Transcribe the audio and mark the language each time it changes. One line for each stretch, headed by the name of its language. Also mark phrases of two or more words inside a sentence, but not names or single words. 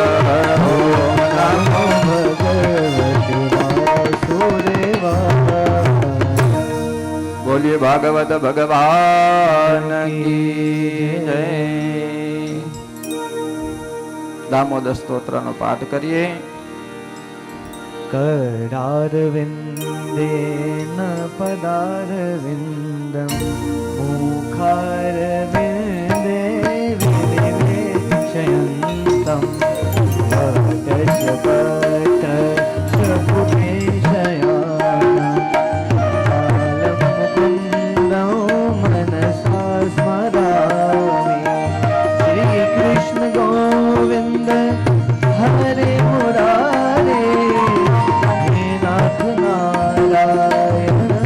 Sanskrit: ઓમ નમો ભગવતે વાસુદેવાય
Gujarati: બોલીએ
Hindi: भागवत भगवान की जय
Gujarati: દામોદર સ્તોત્રનો પાઠ કરીએ
Sanskrit: करारविन्देन पदारविन्दं मुखारविन्दे विनिवेशयन्तं मुकुन्दं मनसा स्मरामि श्रीकृष्ण गोविन्द हरे मुरारे हे नाथ नारायण